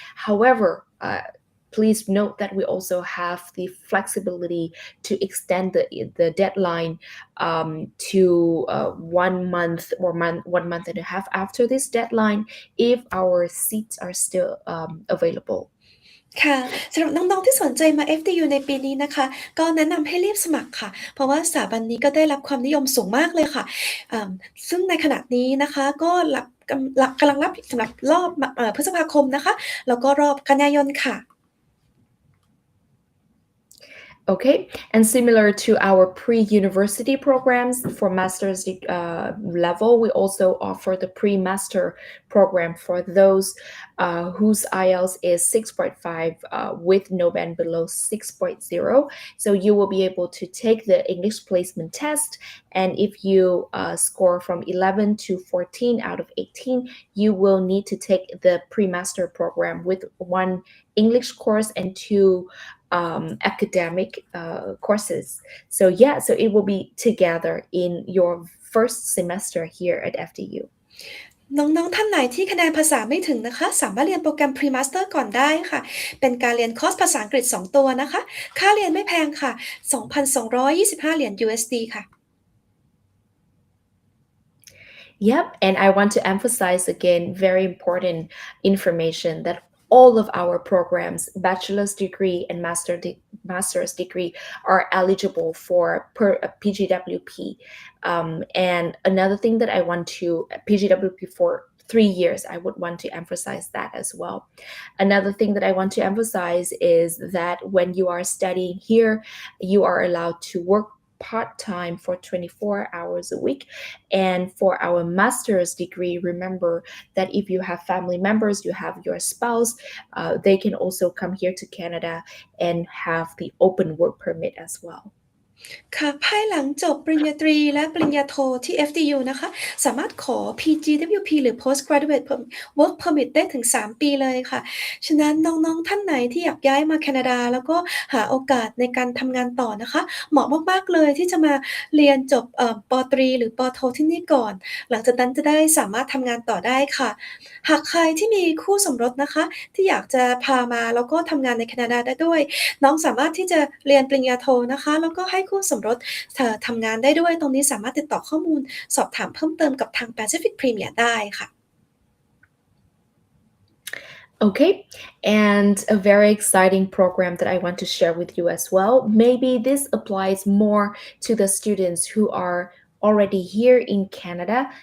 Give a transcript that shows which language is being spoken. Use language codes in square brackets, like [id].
[en] However, please note that we also have the flexibility to extend the deadline to 1 month or 1 month and a half after this deadline if our seats are still available. [th] ค่ะสำหรับน้องๆที่สนใจมา FDU ในปีนี้นะคะก็แนะนำให้รีบสมัครค่ะเพราะว่าสถาบันนี้ก็ได้รับความนิยมสูงมากเลยค่ะอ่าซึ่งในขณะนี้นะคะก็กำลังรับสำหรับรอบพฤษภาคมนะคะแล้วก็รอบกันยายนค่ะ [en] Okay, and similar to our pre-university programs for master's level, we also offer the pre-master program for those whose IELTS is 6.5 with no band below 6.0. So you will be able to take the English placement test, and if you score from 11 to 14 out of 18, you will need to take the pre-master program with one English course and two academic courses. So yeah, so it will be together in your first semester here at FDU. [th] น้องๆท่านไหนที่คะแนนภาษาไม่ถึงนะคะสามารถเรียนโปรแกรม Pre-Master ก่อนได้ค่ะเป็นการเรียนคอร์สภาษาอังกฤษ2ตัวนะคะค่าเรียนไม่แพงค่ะ 2,225 เหรียญ USD ค่ะ [en] Yep, and I want to emphasize again very important information that all of our programs, bachelor's degree and master's degree, are eligible for PGWP. And another thing that I want to PGWP for 3 years, I would want to emphasize that as well. Another thing that I want to emphasize is that when you are studying here, you are allowed to work part-time for 24 hours a week. And for our master's degree, remember that if you have family members, you have your spouse, they can also come here to Canada and have the open work permit as well. [th] ค่ะภายหลังจบปริญญาตรีและปริญญาโทที่ FDU นะคะสามารถขอ PGWP หรือ Postgraduate Work Permit ได้ถึง3ปีเลยค่ะฉะนั้นน้องๆท่านไหนที่อยากย้ายมาแคนาดาแล้วก็หาโอกาสในการทำงานต่อนะคะเหมาะมากๆเลยที่จะมาเรียนจบปตรีหรือปโทที่นี่ก่อนหลังจากนั้นจะได้สามารถทำงานต่อได้ค่ะ หากใครที่มีคู่สมรสนะคะที่อยากจะพามาแล้วก็ทำงานในแคนาดาได้ด้วยน้องสามารถที่จะเรียนปริญญาโทนะคะแล้วก็ให้คู่สมรสทำงานได้ด้วยตรงนี้สามารถติดต่อข้อมูลสอบถามเพิ่มเติมกับทาง Pacific Premier ได้ค่ะ [en] Okay, and a very exciting program that I want to share with you as well. Maybe this applies more to the students who are already here in Canada.